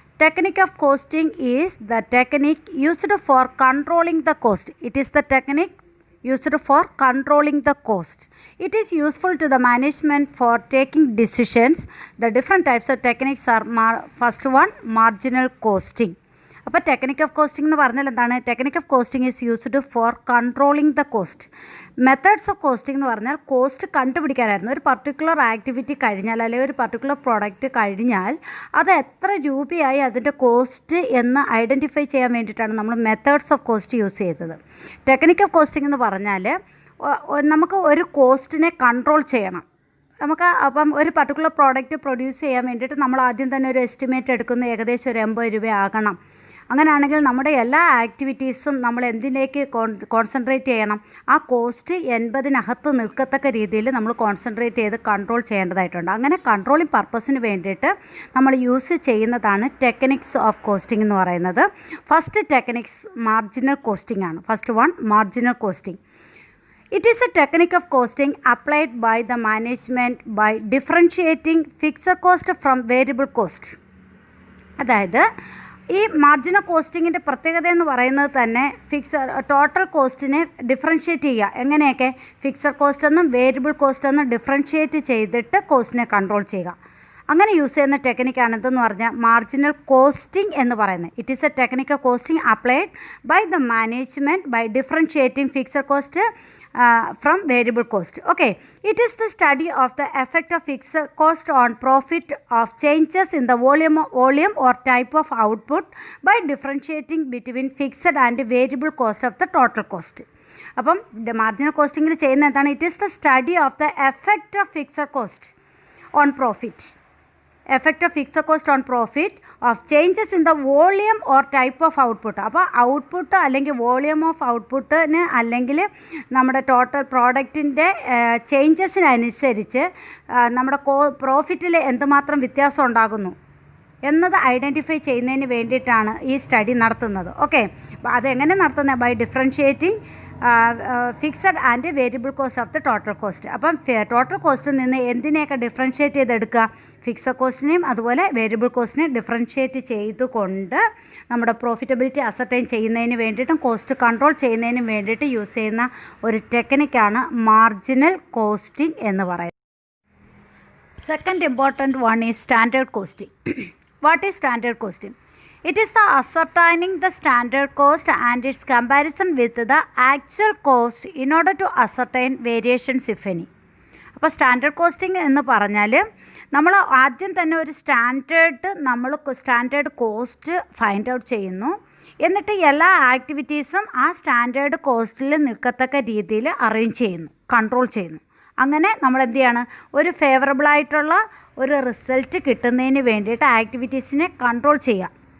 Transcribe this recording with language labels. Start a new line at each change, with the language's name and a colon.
English: Technique of costing is the technique used for controlling the cost. It is the technique used for controlling the cost. It is useful to the management for taking decisions. The different types of techniques are first one, marginal costing.
Malayalam: അപ്പോൾ technique of costing എന്ന് പറഞ്ഞാൽ എന്താണ്?
English: Technique of costing is used for controlling the cost.
Malayalam: Methods of costing എന്ന് പറഞ്ഞാൽ cost കണ്ടുപിടിക്കാനായിരുന്നു. ഒരു particular activity കഴിഞ്ഞാൽ അല്ലെങ്കിൽ ഒരു പർട്ടിക്കുലർ പ്രോഡക്റ്റ് കഴിഞ്ഞാൽ അത് എത്ര രൂപയായി അതിൻ്റെ കോസ്റ്റ് എന്ന് ഐഡൻറ്റിഫൈ ചെയ്യാൻ വേണ്ടിയിട്ടാണ് നമ്മൾ മെത്തേഡ്സ് ഓഫ് കോസ്റ്റ് യൂസ് ചെയ്തത്. ടെക്നിക് ഓഫ് കോസ്റ്റിംഗ് എന്ന് പറഞ്ഞാൽ നമുക്ക് ഒരു കോസ്റ്റിനെ കൺട്രോൾ ചെയ്യണം. നമുക്ക് അപ്പം ഒരു പർട്ടിക്കുലർ പ്രോഡക്റ്റ് പ്രൊഡ്യൂസ് ചെയ്യാൻ വേണ്ടിയിട്ട് നമ്മൾ ആദ്യം തന്നെ ഒരു എസ്റ്റിമേറ്റ് എടുക്കുന്ന ഏകദേശം ഒരു 80 രൂപ ആകണം. അങ്ങനെയാണെങ്കിൽ നമ്മുടെ എല്ലാ ആക്ടിവിറ്റീസും നമ്മൾ എന്തിലേക്ക് കോൺസെൻട്രേറ്റ് ചെയ്യണം? ആ കോസ്റ്റ് 80-നകത്ത് നിൽക്കത്തക്ക രീതിയിൽ നമ്മൾ കോൺസെൻട്രേറ്റ് ചെയ്ത് കൺട്രോൾ ചെയ്യേണ്ടതായിട്ടുണ്ട്. അങ്ങനെ കൺട്രോളിങ് പർപ്പസിന് വേണ്ടിയിട്ട് നമ്മൾ യൂസ് ചെയ്യുന്നതാണ് ടെക്നിക്സ് ഓഫ് കോസ്റ്റിംഗ് എന്ന് പറയുന്നത്. ഫസ്റ്റ് ടെക്നിക്സ് മാർജിനൽ കോസ്റ്റിംഗ് ആണ്.
English: First one, marginal costing. It is a technique of costing applied by the management by differentiating fixed cost from variable cost.
Malayalam: അതായത് ഈ മാർജിനൽ കോസ്റ്റിങ്ങിൻ്റെ പ്രത്യേകത എന്ന് പറയുന്നത് തന്നെ ടോട്ടൽ കോസ്റ്റിനെ ഡിഫറൻഷ്യേറ്റ് ചെയ്യുക. എങ്ങനെയൊക്കെ? ഫിക്സഡ് കോസ്റ്റ് എന്നും വേരിയബിൾ കോസ്റ്റ് എന്നും ഡിഫറൻഷ്യേറ്റ് ചെയ്തിട്ട് കോസ്റ്റിനെ കൺട്രോൾ ചെയ്യുക. അങ്ങനെ യൂസ് ചെയ്യുന്ന ടെക്നിക്കാണ് എന്തെന്ന് പറഞ്ഞാൽ മാർജിനൽ കോസ്റ്റിംഗ് എന്ന് പറയുന്നത്.
English: It is a technique of costing applied by the management by differentiating fixed cost from variable cost. Okay, it is the study of the effect of fixed cost on profit of changes in the volume or type of output by differentiating between fixed and variable cost of the total cost.
Malayalam: അപ്പം marginal കോസ്റ്റിങ്ങിൽ ചെയ്യുന്ന എന്താണ്?
English: It is the study of the effect of fixed cost on profit. Effect of fixed cost on profit of changes in the volume or type of output.
Malayalam: അപ്പോൾ output അല്ലെങ്കിൽ volume of ഔട്ട്പുട്ടിന് അല്ലെങ്കിൽ നമ്മുടെ total പ്രോഡക്റ്റിൻ്റെ ചേഞ്ചസിനനുസരിച്ച് നമ്മുടെ പ്രോഫിറ്റിൽ എന്തുമാത്രം വ്യത്യാസം ഉണ്ടാകുന്നു എന്നത് ഐഡൻറ്റിഫൈ ചെയ്യുന്നതിന് വേണ്ടിയിട്ടാണ് ഈ സ്റ്റഡി നടത്തുന്നത്. ഓക്കെ, അപ്പോൾ അതെങ്ങനെ നടത്തുന്നത്?
English: By differentiating fixed and variable cost of the total cost.
Malayalam: അപ്പം ടോട്ടൽ കോസ്റ്റിൽ നിന്ന് എന്തിനെയൊക്കെ ഡിഫറൻഷ്യേറ്റ് ചെയ്തെടുക്കുക? ഫിക്സഡ് കോസ്റ്റിനെയും അതുപോലെ വേരിയബിൾ കോസ്റ്റിനെയും ഡിഫറൻഷ്യേറ്റ് ചെയ്തുകൊണ്ട് നമ്മുടെ പ്രോഫിറ്റബിലിറ്റി അസർട്ടൈൻ ചെയ്യുന്നതിന് വേണ്ടിയിട്ടും കോസ്റ്റ് കൺട്രോൾ ചെയ്യുന്നതിനും വേണ്ടിയിട്ട് യൂസ് ചെയ്യുന്ന ഒരു ടെക്നിക്കാണ് മാർജിനൽ കോസ്റ്റിംഗ് എന്ന് പറയുന്നത്.
English: Second important one is standard costing. What is standard costing? It is the ascertaining the standard cost and its comparison with the actual cost in order to ascertain variations if any.
Malayalam: അപ്പോൾ standard costing എന്ന് പറഞ്ഞാൽ നമ്മൾ ആദ്യം തന്നെ ഒരു standard cost find out ചെയ്യുന്നു. എന്നിട്ട് എല്ലാ ആക്ടിവിറ്റീസും ആ സ്റ്റാൻഡേർഡ് കോസ്റ്റിൽ നിൽക്കത്തക്ക രീതിയിൽ അറേഞ്ച് ചെയ്യുന്നു, കൺട്രോൾ ചെയ്യുന്നു. അങ്ങനെ നമ്മൾ എന്ത് ചെയ്യാണ്? ഒരു ഫേവറബിളായിട്ടുള്ള ഒരു റിസൾട്ട് കിട്ടുന്നതിന് വേണ്ടിയിട്ട് ആക്ടിവിറ്റീസിനെ കൺട്രോൾ ചെയ്യുക.